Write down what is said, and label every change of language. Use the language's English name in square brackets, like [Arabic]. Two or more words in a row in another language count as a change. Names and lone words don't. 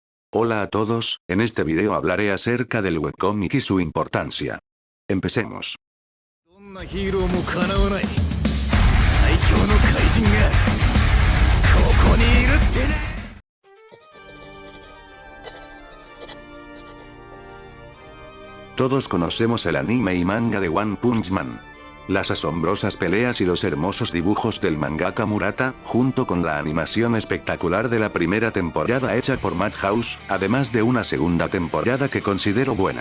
[Spanish] Hola a todos, en este video hablaré acerca del webcomic y su importancia. Empecemos. [Japanese] どんなヒーローもかなわない最強の怪人がここにいるってね。 [Spanish] Todos conocemos el anime y manga de One Punch Man. Las asombrosas peleas y los hermosos dibujos del mangaka Murata, junto con la animación espectacular de la primera temporada hecha por Madhouse, además de una segunda temporada que considero buena.